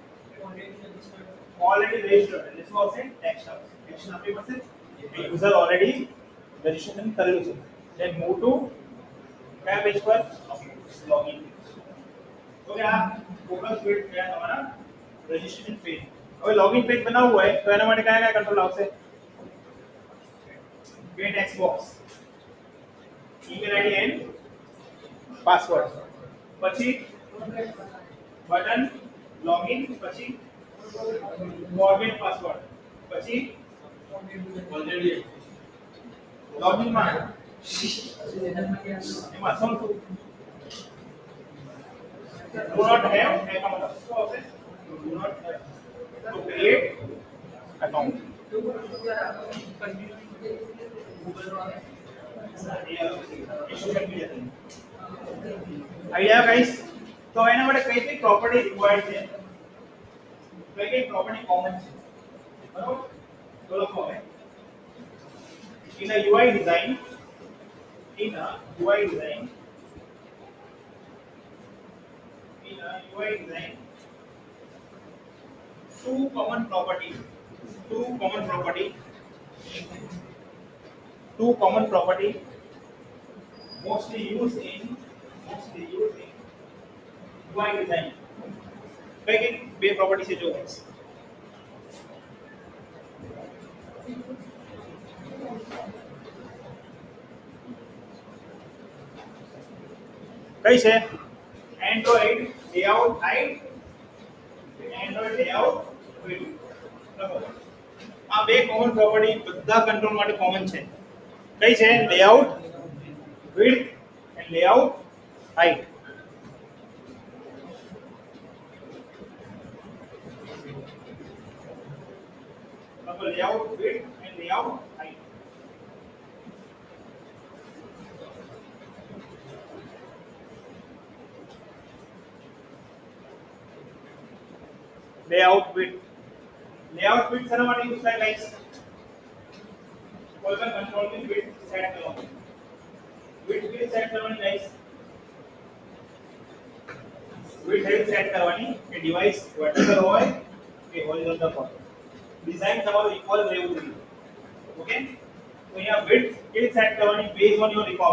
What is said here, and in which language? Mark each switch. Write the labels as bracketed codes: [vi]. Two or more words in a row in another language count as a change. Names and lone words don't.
[en] already registered [gu] એટલે શું આવશે ટેક્સ્ટ આવશે એક્શન આપણી પાસે [en] user already registration [gu] કરેલું છે [en] then move to [gu] કયા પેજ પર લોગિન તો કે આ [en] focus page [gu] છે તમારા [en] registration page [gu] હવે [en] login page [gu] બનાવવું હોય તો એના માટે કયા કયા કંટ્રોલ આવશે [en] get text box email id and password પછી button login પછી forget password પછી already login [gu] માં એમાં શું [en] do not have account so okay do not have to create account idea guys [gu] તો એના માટે કઈ કઈ [en] property required [gu] છે કઈ કઈ પ્રોપર્ટી કોમન છે બરાબર તો લખો હવે [en] in a UI design in a UI design two common property mostly used in UI design [gu] કઈ કઈ બે પ્રોપર્ટી છે જો ગાઈસ કઈ છે [en] android layout height android layout width [gu] લખો આ બે [en] common property [gu] બધા કંટ્રોલ માટે કોમન છે કઈ છે [en] layout width and layout height [gu] લખો [en] layout width and layout height layout width [gu] શેના માટે યુઝ થાય ગાઈસ કોઈ પણ કંટ્રોલ ની [en] width set [gu] કરવાની [en] width set [gu] કરવાની ગાઈસ [en] width set [gu] કરવાની કે [en] device vertical [gu] હોય કે હોરિઝોન્ટલ હોય ડિઝાઇન તમારું ઇક્વલ રહેવું જોઈએ ઓકે તો અહીંયા [en] width set [gu] કરવાની [en] base on your